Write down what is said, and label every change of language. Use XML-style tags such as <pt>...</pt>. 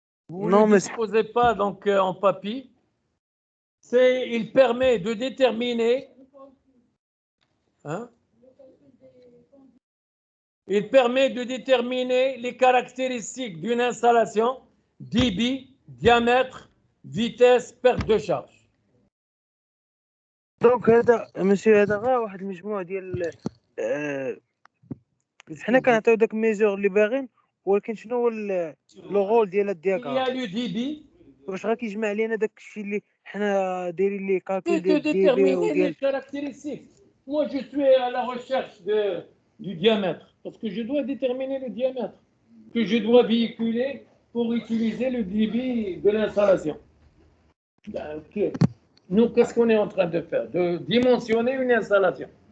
<fr>Vous ne le disposez pas donc, en papier. Il permet de déterminer... Il permet de déterminer les caractéristiques d'une installation, débit, diamètre, vitesse, perte de charge. Donc, monsieur,</fr> <ar>هذا غير واحد المجموعة ديال حنا كنعطيو داك الميزور اللي باغيين ولكن شنو هو لو رول ديال الدياغرام؟</ar> <fr>Il y a le débit.</fr> <ar>واش غيجمع لينا داك الشيء اللي حنا دايرين ليه كالكول ديال</ar> <fr>déterminer les caractéristiques. Moi, je suis à la recherche du diamètre parce que je dois déterminer le diamètre que je dois véhiculer pour utiliser le débit de l'installation. Okay. Nous, qu'est-ce qu'on est en train de faire? De dimensionner une installation.</fr>